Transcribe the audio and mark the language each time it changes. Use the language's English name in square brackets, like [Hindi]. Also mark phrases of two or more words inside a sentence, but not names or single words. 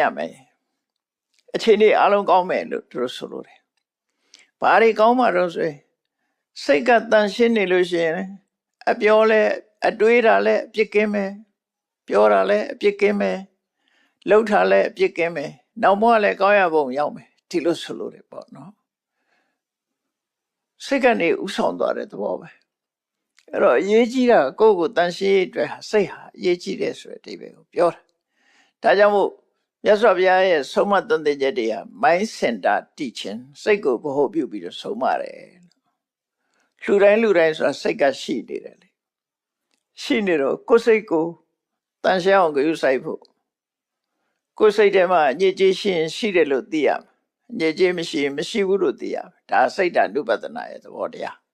[Burmese] မယ်အခြေအနေအလုံးကောင်းမယ်လို့သူတို့ဆိုလို့တယ်ဘာတွေကောင်းမှတော့ဆိုရင်စိတ်ကတန်ရှင်းနေလို့ရှိရင်အပြောလဲအတွေးတာလဲအပြစ်ကင်းမယ်ပြောတာလဲအပြစ်ကင်းမယ်လှုပ်တာလဲအပြစ်ကင်းမယ်နောက်မှလည်းကောင်းရပုံရောက်မယ်ဒီလိုဆိုလို့တယ်ပေါ့နော် စိတ်ကနေဥဆောင်သွားတဲ့သဘောပဲအဲ့တော့အရေးကြီးတာကိုယ့်ကိုတန်ရှင်းရေးအတွက်စိတ်ဟာအရေးကြီးတယ်ဆို တဲ့အဓိပ္ပာယ်ကိုပြောတာဒါကြောင့်မို့မြတ်စွာဘုရားရဲ့ဆုံးမသွန်သင်ချက်တွေက [English] mind center teaching [Burmese] စိတ်ကိုဗဟိုပြုပြီးတော့ဆုံးမတယ်လူတိုင်းဆိုတာစိတ်ကရှိနေတယ်လေရှိနေတော့ကိုယ်စိတ်ကိုတန်ရှင်းအောင်ကြိုးစိုက်ဖို့ကိုယ်စိတ်ထဲမှာညစ်ကြေးရှိရင်ရှိတယ်လို့သိရမယ်ညစ်ကြေးမရှိရင်မရှိဘူးလို့သိရမယ်ဒါစိတ်ဓာတ်ဥပဒနာရဲ့သဘောတရား